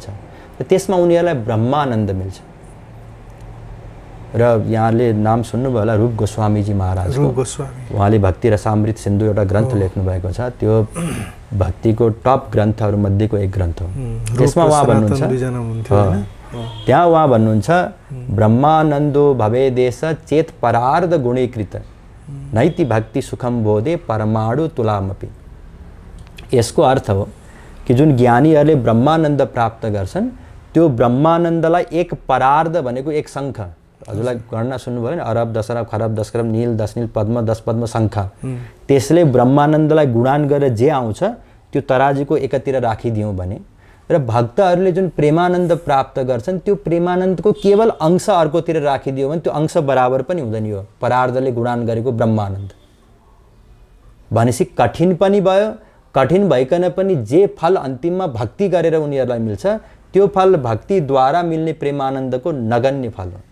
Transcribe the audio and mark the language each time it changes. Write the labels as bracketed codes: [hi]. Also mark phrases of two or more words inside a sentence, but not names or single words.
[ne] र त्यसमा उनीहरूलाई ब्रह्मानन्द मिल्छ। र यहाँले नाम सुन्नुभयो होला रूप गोस्वामीजी महाराज। उहाँले भक्ति रसामृत सिन्धु एउटा ग्रन्थ लेख्नु भएको छ। त्यो भक्तिको टप ग्रन्थहरू मध्येको एक ग्रन्थ हो। त्यसमा उहाँ भन्नुहुन्छ, त्यहाँ उहाँ भन्नुहुन्छ [sa] ब्रह्मानन्दो भवेदेश चेत परार्ध गुणीकृत नैति भक्ति सुखम बोधे परमाणु तुलामपि। [ne] यसको अर्थ हो कि जुन ज्ञानीहरूले ब्रह्मानन्द प्राप्त गर्छन् त्यो ब्रह्मानन्दलाई एक परार्ध भनेको एक शङ्ख, हजुरलाई गणना सुन्नुभयो नि, अरब, दशरब, खरब, दशकरब, नील, 10 नील, पद्म, 10 पद्म शङ्ख। त्यसले ब्रह्मानन्दलाई गुणान गरेर जे आउँछ त्यो तराजुको एकतिर राखिदियौँ भने र भक्तहरूले जुन प्रेमानन्द प्राप्त गर्छन् त्यो प्रेमानन्दको केवल अंश अर्कोतिर राखिदियो भने त्यो अंश बराबर पनि हुँदैन। यो परार्धले गुणान गरेको ब्रह्मानन्द भनेपछि कठिन पनि भयो, कठिन भइकन पनि जे फल अन्तिममा भक्ति गरेर उनीहरूलाई मिल्छ त्यो फल भक्तिद्वारा मिल्ने प्रेमानन्दको नगण्य फल हो।